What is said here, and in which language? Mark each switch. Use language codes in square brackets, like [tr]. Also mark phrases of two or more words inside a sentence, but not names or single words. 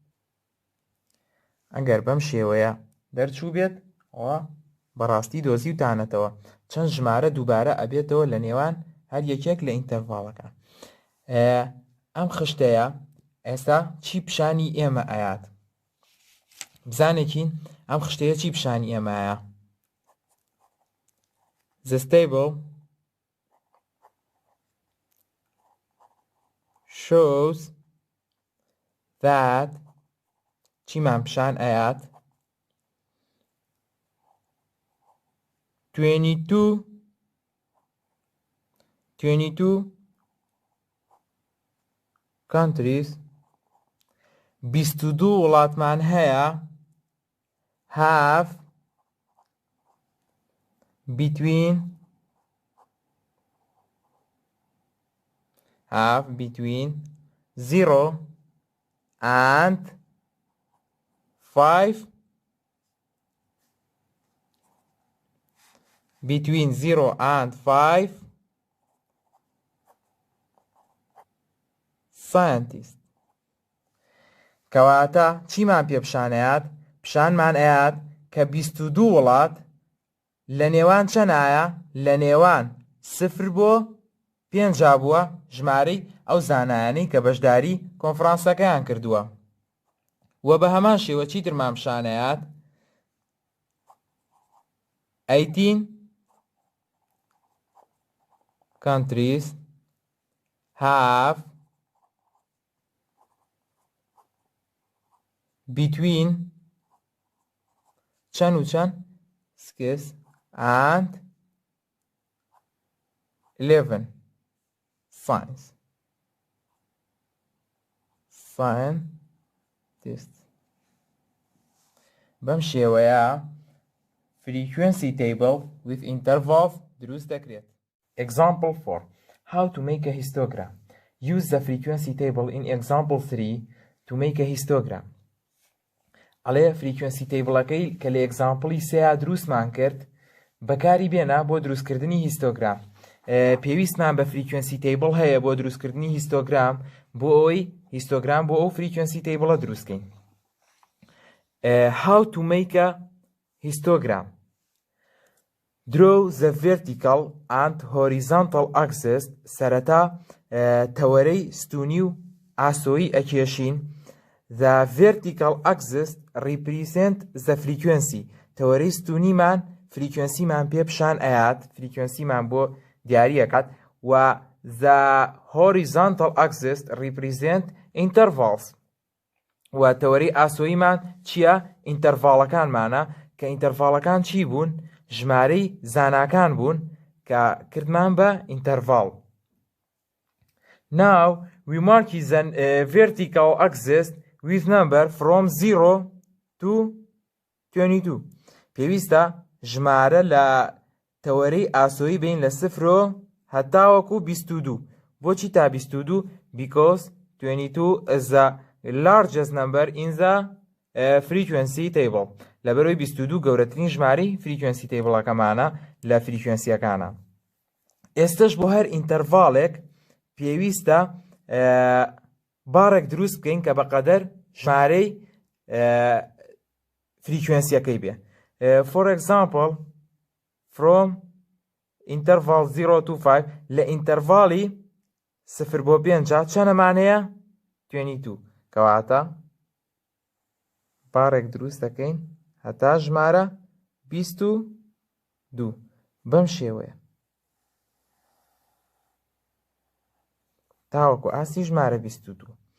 [ckb] ئەگەر بەم شێوەیە دەرچوو بێت ئەوە بەڕاستی دۆزی وتانەتەوە چەند ژمارە دووبارە ئەبێتەوە لە نێوان هەر یەکێک لە ئینتەرڤاڵەکان. ئەم خشتەیە ئێستا چی پیشانی ئێمە ئايات؟ بزانێکین ئەم خشتەیە چی پیشانی ئێمەیە؟ [en] The table shows that [ckb] چیمان پیشان ئايات [en] 22 countries 22 [ckb] وڵاتمان هەیە [en] have between 0 and 5 between 0 and 5 scientists. [ckb] کەواتە چیمان پێ پیشانەیات؟ پیشانمان ئايات کە 22 وڵات لە نێوان چەندایە؟ لە نێوان 0 بۆ 5 بووە ژمارەی ئەو زانایانەی کە بەشداری کۆنفرانسەکەیان کردووە. و بە هەمان شێوە چی ترمان پیشانەیات؟ [en] 18 countries have between [ckb] چەند و چەند [en] 6 and 11 scientists. [ckb] بەم شێوەیە [en] frequency table with intervals [ckb] دروست دەکرێت. [en] Example 4. How to make a histogram. Use the frequency table in example 3 to make a histogram. [ckb] ئەڵێ [en] frequency tableەکەی [ckb] کە لە exampleی 3 دروستمان کرد بەکاری بێنە بۆ دروستکردنی هیستۆگرام. پێویستمان بە [en] frequency table [ckb] هەیە بۆ دروستکردنی هیستۆگرام بۆ ئەوەی هیستۆگرام بۆ ئەو [en] frequency table [ckb] دروستکەین. [en] How to make a histogram. Draw the vertical and horizontal axis. [ckb] سەرەتا تەوەرەی ستونی و ئاسۆیی ئەکێشین. [en] The vertical axis represent the frequency. [ckb] تەوەرەی ستونیمان frequencyمان پێ پیشان ئايات، frequencyمان بۆ دیاری ئەکات. [en] و the horizontal axis represent intervals. [ckb] و تەوەرەی ئاسۆییمان چییە؟ ئینتەرڤاڵەکانمانە کە ئینتەرڤاڵەکان چی بوون؟ ژمارەی زاناکان بوون کە کردمان بە ئینتەرڤاڵ. [en] Now we mark the vertical axis with number from 0 to 22. [ckb] پێویستە ژمارە لە تەوەرەی ئاسۆیی بین لە 0 هەتاوەکو 22. بۆچی تا 22؟ [en] Because 22 is the largest number in the frequency table. [ckb] لەبەرەوەی 22 گەورەترین ژمارەی [en] frequency table-ەکەمانە [ckb] لە فریکوێنسیەکانە. ئێستش بۆ هەر ئینتەرڤاڵێک پێویستە بارێک دروست بکەین کە بەقەدەر ژمارەی فریکوێنسیەکەی بێ. [en] For example, from interval 0 to 5 [ckb] لە ئینتەرڤاڵی 0 بۆ 5 چەندەمان هەیە؟ 22. کەواتە بارێک دروست دەکەین هەتا ژمارە 22. بەم شێوەیە تاوەکو ئاستی ژمارە 22.